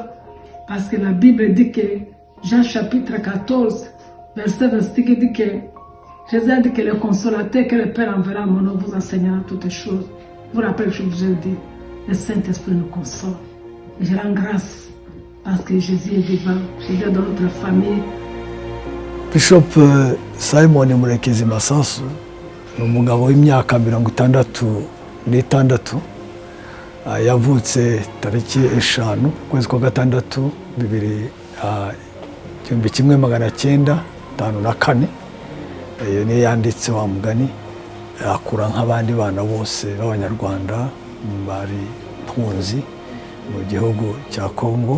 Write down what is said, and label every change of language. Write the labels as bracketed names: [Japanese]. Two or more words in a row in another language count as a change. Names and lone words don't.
[French] Parce que la Bible dit que, Jean chapitre 14, verset 26, dit que Jésus a dit que le consolateur que le Père enverra à mon nom vous enseignera toutes les choses. Vous rappelez que je vous ai dit, le Saint-Esprit nous console. Et je rends grâce parce que Jésus est vivant. Jésus est dans notre famille. [Kinyarwanda] Bishop Simon Murekezi Masasu ni umugabo w'imyaka 66 yavutse tariki 5 kwezi kwa gatandatu 1954. Iyo niyo yanditse wa mugani, akura nk'abandi bana bose b'Abanyarwanda bari mpunzi mu gihugu cya Kongo.